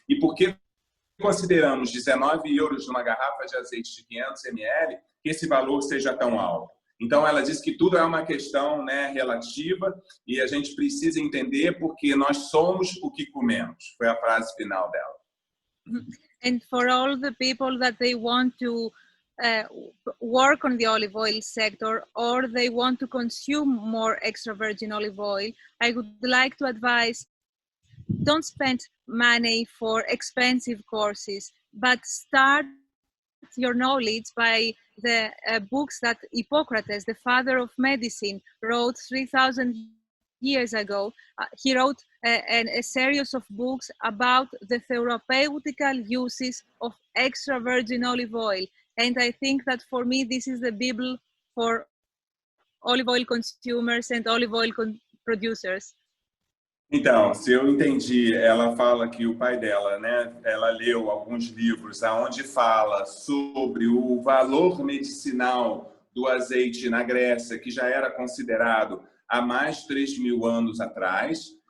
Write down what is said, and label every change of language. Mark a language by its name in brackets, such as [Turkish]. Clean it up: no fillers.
[Portuguese] E por que consideramos 19 euros numa garrafa de azeite de 500 ml que esse valor seja tão alto? Então, ela diz que tudo é uma questão, né, relativa, e a gente precisa entender porque nós somos o que comemos. Foi a frase final dela. [English] And for all the people that they want to work on the olive oil sector, or they want to consume more extra virgin olive oil, I would like to advise, don't spend money for expensive courses, but start your knowledge by the books that Hippocrates, the father of medicine, wrote 3,000 years ago. He wrote a series of books about the therapeutical uses of extra virgin olive oil. And I think that for me, this is the Bible for olive oil consumers and olive oil producers. [Portuguese] Então, se eu entendi, ela fala que o pai dela, né, ela leu alguns livros onde fala sobre o valor medicinal do azeite na Grécia, que já era considerado há mais de 3.000 anos atrás.